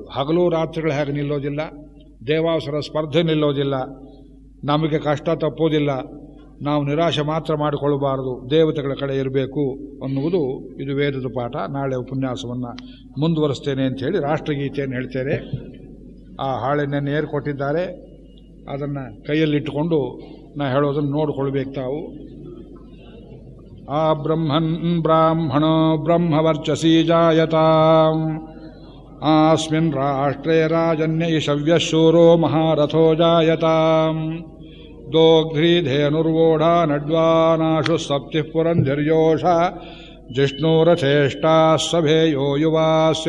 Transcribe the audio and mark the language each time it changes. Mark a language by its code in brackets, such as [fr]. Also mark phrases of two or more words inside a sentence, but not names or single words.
[kn] ಹಗಲು ರಾತ್ರಿಗಳು ಹೇಗೆ ನಿಲ್ಲೋದಿಲ್ಲ, ದೇವಾಸುರ ಸ್ಪರ್ಧೆ ನಿಲ್ಲೋದಿಲ್ಲ, ನಮಗೆ ಕಷ್ಟ ತಪ್ಪೋದಿಲ್ಲ, ನಾವು ನಿರಾಶೆ ಮಾತ್ರ ಮಾಡಿಕೊಳ್ಳಬಾರದು, ದೇವತೆಗಳ ಕಡೆ ಇರಬೇಕು ಅನ್ನುವುದು ಇದು ವೇದದ ಪಾಠ. ನಾಳೆ ಉಪನ್ಯಾಸವನ್ನು ಮುಂದುವರಿಸ್ತೇನೆ ಅಂಥೇಳಿ ರಾಷ್ಟ್ರಗೀತೆಯನ್ನು ಹೇಳ್ತೇನೆ. ಆ ಹಾಳೆಯನ್ನು ಏರ್ ಕೊಟ್ಟಿದ್ದಾರೆ, ಅದನ್ನು ಕೈಯಲ್ಲಿಟ್ಟುಕೊಂಡು ನಾ ಹೇಳೋದನ್ನು ನೋಡಿಕೊಳ್ಬೇಕು ತಾವು. [sa] ಆ ಬ್ರಹ್ಮನ್ ಬ್ರಾಹ್ಮಣೋ ಬ್ರಹ್ಮವರ್ಚಸಿ ಜಾಯತಾಂ ಆಸ್ಮಿನ್ ರಾಷ್ಟ್ರೇ ರಾಜನ್ಯೈಷವ್ಯಶೂರೋ ಮಹಾರಥೋ ಜಾಯತಾಂ ದೋಗ್ಧ್ರೀಧೇನುರ್ವೋಢಾ ನಡ್ವಾನಾಶು ಸಪ್ತಿಃ ಪುರಂಧಿರ್ಯೋಷ ಜಿಷ್ಣುರಥೇಷ್ಟಾಃ ಸಭೇಯೋ ಯುವಾಸ್ಯ